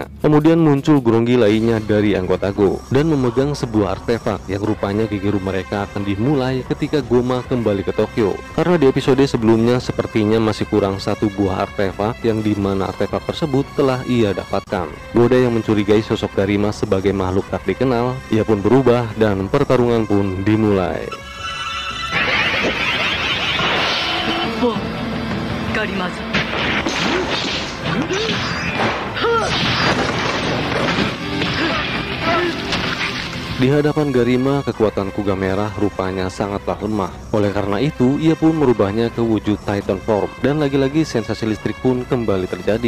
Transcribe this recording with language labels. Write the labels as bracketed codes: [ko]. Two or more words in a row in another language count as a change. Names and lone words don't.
[id] Kemudian muncul Guronggi lainnya dari anggota Go dan memegang sebuah artefak yang rupanya Gegeru mereka akan dimulai ketika Goma kembali ke Tokyo, karena di episode sebelumnya sepertinya masih kurang satu buah artefak yang dimana artefak tersebut telah ia dapatkan. Godai yang mencurigai sosok Garima sebagai makhluk tak dikenal, ia pun berubah dan pertarungan pun dimulai. [ja] おう、ガリマズ。 [id] Di hadapan Garima, kekuatan kuga merah rupanya sangatlah lemah. Oleh karena itu, ia pun merubahnya ke wujud Titan Form, dan lagi-lagi sensasi listrik pun kembali terjadi.